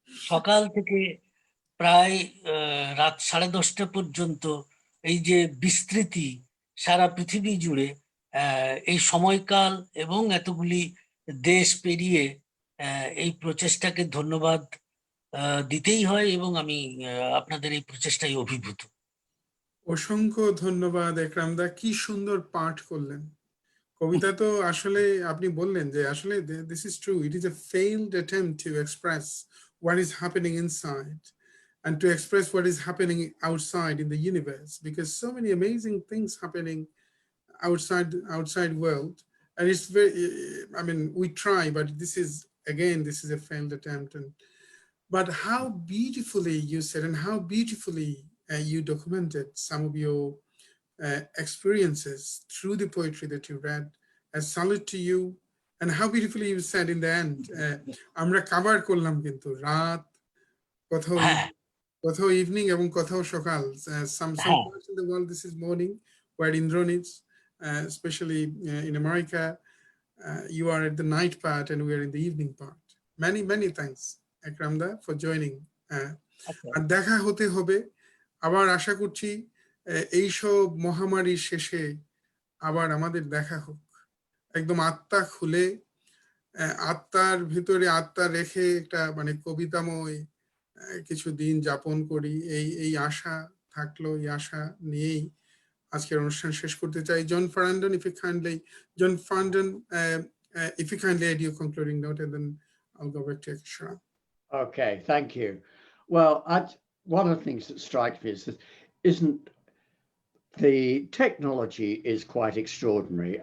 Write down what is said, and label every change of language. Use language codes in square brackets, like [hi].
[bn] সকাল থেকে প্রায় রাত 10:30 পর্যন্ত এই যে বিস্তৃতি সারা পৃথিবী জুড়ে, এই সময়কাল এবং এতগুলি দেশ পেরিয়ে এই প্রচেষ্টাকে ধন্যবাদ দিতেই হয়, এবং আমি আপনাদের এই প্রচেষ্টায় অভিভূত। অসংখ্য ধন্যবাদ একরাম দা, কি সুন্দর পাঠ করলেন। কবিতা তো আসলে আপনি বললেন যে আসলে [en] this is true, it is a failed attempt to express what is happening inside and to express what is happening outside in the universe, because so many amazing things happening outside world, and it's very, I mean, we try, but this is a failed attempt. But how beautifully you said, and how beautifully you documented some of your experiences through the poetry that you read. A salute to you, and how beautifully you said in the end, [bn] আমরা cover করলাম কিন্তু রাত, কোথাও evening এবং কোথাও সকাল। [en] Some parts in the world this is morning, where Indran is, especially in America, you are at the night part and we are in the evening part. Many thanks Ekram da for joining. [bn] আর দেখা হতে হবে আবার, আশা করছি এইসব মহামারীর শেষে আবার আমাদের দেখা হোক, একদম আত্মা খুলে, আত্মার ভিতরে আত্মা রেখে একটা মানে কবিতাময় কিছু দিন যাপন করি, এই আশা থাকলো, এই আশা নিয়েই আজকের অনুষ্ঠান শেষ করতে চাই। [en] John Farndon, if you kindly add your concluding note, and then I'll go back to Ekram. Okay, thank you. Well, one of the things that strikes me is that isn't the technology is quite extraordinary.